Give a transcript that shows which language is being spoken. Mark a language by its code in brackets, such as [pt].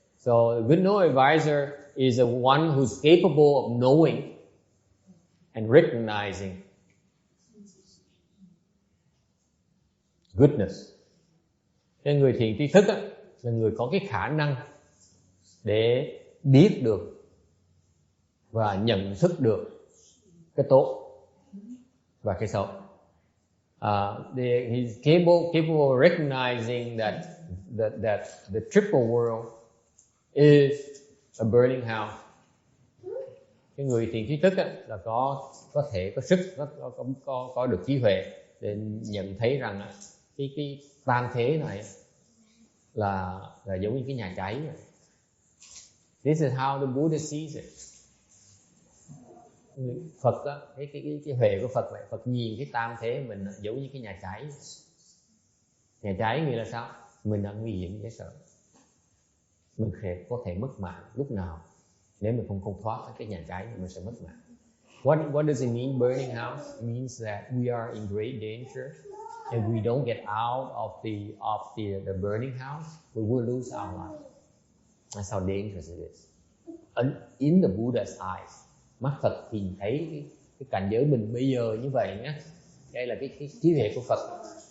[en] So a good knowing advisor is the one who's capable of knowing and recognizing goodness. [vi] Cái người thiện tri thức là người có cái khả năng để biết được và nhận thức được cái tốt và cái xấu. [en] He's capable of recognizing that that the triple world is a burning house. [vi] Cái người thiền trí thức á, là có thể có sức, có được trí huệ để nhận thấy rằng cái tam thế này là giống như cái nhà cháy. [en] This is how the Buddha sees it. [vi] Phật á, cái huệ của Phật vậy, Phật nhìn cái tam thế mình giống như cái nhà cháy. Nhà cháy nghĩa là sao? Mình đang nguy hiểm dễ sợ. Mình có thể mất mạng lúc nào. Nếu mình không thoát cái nhà cháy thì mình sẽ mất mạng. [en] What does it mean burning house? It means that we are in great danger. If we don't get out of the burning house, we will lose our life. That's how dangerous it is. In the Buddha's eyes, [vi] mắt Phật nhìn thấy cái cảnh giới mình bây giờ như vậy nhé. Đây là cái trí huệ của Phật.